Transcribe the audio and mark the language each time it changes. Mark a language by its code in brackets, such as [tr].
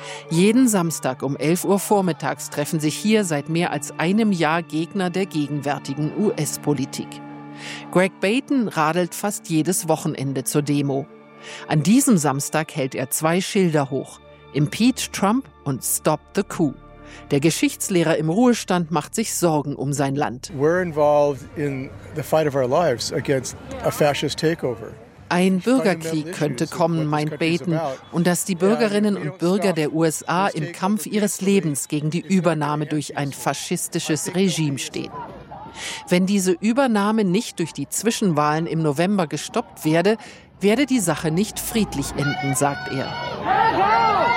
[de] Jeden Samstag um 11 Uhr vormittags treffen sich hier seit mehr als einem Jahr Gegner der gegenwärtigen US-Politik. Greg Baton radelt fast jedes Wochenende zur Demo. An diesem Samstag hält er zwei Schilder hoch: [en] Impeach Trump [de] und [en] Stop the Coup. [de] Der Geschichtslehrer im Ruhestand macht sich Sorgen um sein Land. [en] We're involved in the fight of our lives against a fascist takeover. [de] Ein Bürgerkrieg könnte kommen, meint Baton, und dass die Bürgerinnen und Bürger der USA im Kampf ihres Lebens gegen die Übernahme durch ein faschistisches Regime stehen. Wenn diese Übernahme nicht durch die Zwischenwahlen im November gestoppt werde, werde die Sache nicht friedlich enden, sagt er.